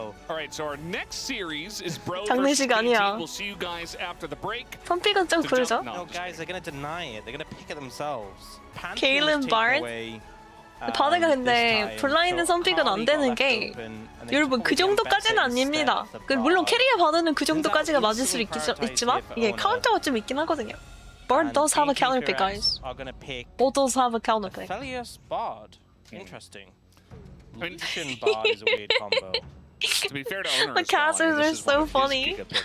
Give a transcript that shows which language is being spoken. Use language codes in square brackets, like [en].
[en] Alright, so our next series is Bro [ko] 장례식 아니야. [en] We'll see you guys after the break. [ko] 펌픽은 좀 그러죠? [en] No, guys, they're gonna deny it. They're gonna pick it themselves. Caitlyn BARD? [ko] 바드가 근데 블라인드 선픽은 안 되는 게 여러분 그 정도까지는 아닙니다. 물론 캐리어 바드는 그 정도까지가 맞을 수 있지만 이게 카운터가 좀 있긴 하거든요. [en] BARD does have a counter pick, guys. BARD does have a counter pick. BARD. Interesting. Lucian BARD is a weird combo. To be fair to owners, the casters are so funny.